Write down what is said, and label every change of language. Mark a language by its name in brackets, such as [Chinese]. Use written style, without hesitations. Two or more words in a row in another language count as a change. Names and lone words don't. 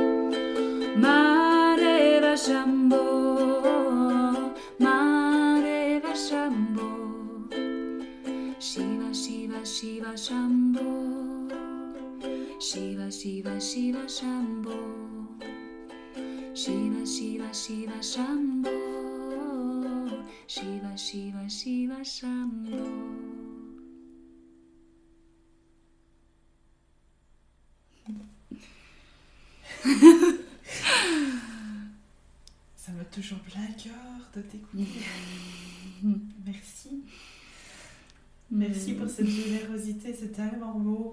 [Sanskrit] Mahadeva Shambho, Mahadeva Shambho, Shiva Shiva Shiva Shambho, Shiva Shiva Shiva Shambho, Shiva Shiva Shiva Shambho, Shiva Shiva Shiva Shambho. [French] Ça me touche en plein cœur de t'écouter. Merci. Merci pour cette générosité, c'est tellement beau.